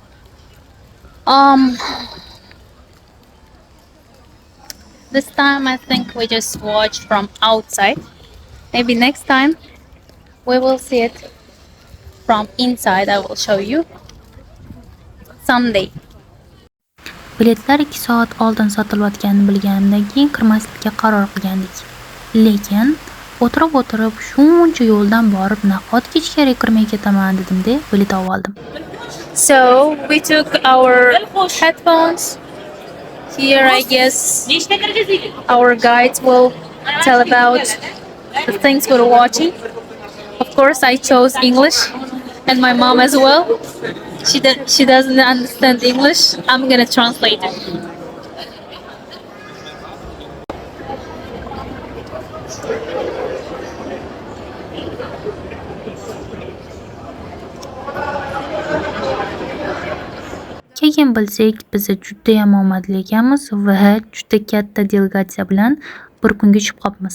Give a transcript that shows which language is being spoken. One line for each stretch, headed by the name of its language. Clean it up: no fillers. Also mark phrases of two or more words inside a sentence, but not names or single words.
English: This time I think we just watch from outside. Maybe next time we will see it from inside. I will show you someday.
Uzbek: Biletlar 2 soat oldin sotilayotganini bilganimdan keyin kirmaslikka qaror qilgandik. Lekin o'tirib shuncha yo'ldan borib nahotki ichkariga kirmay ketaman dedim-da, bilet olib oldim.
English: So we took our headphones. Here I guess our guides will tell about the things we're watching. Of course I chose English and my mom as well. She doesn't understand English. I'm gonna translate it.
Uzbek: Keyin bilsak, biz juda ham omadli ekanmiz va juda katta delegatsiya bilan bir kunga tushib qolibmiz.